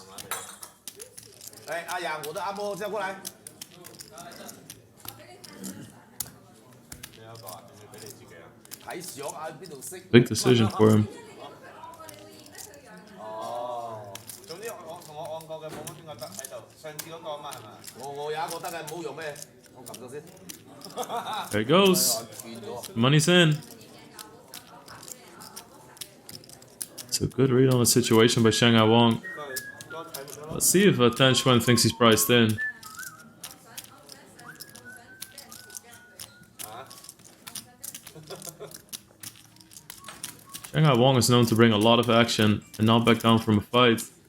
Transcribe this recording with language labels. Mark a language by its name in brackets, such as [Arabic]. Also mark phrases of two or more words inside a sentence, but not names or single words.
[Cantonese] 哎，阿陽，我的按摩叫過來。睇相啊，邊度識？ [English] Big decision for him. [Cantonese] 哦，總之我同我按過嘅冇乜邊個得喺度，上次嗰個啊嘛係咪？我有一個得嘅，唔好用咩？我撳咗先。 [English] There it goes. Money's in. It's a good read on the situation by Shanghai Wong. Let's see if Tan Xuan thinks he's priced in. Shanghai Wong is known to bring a lot of action and not back down from a fight.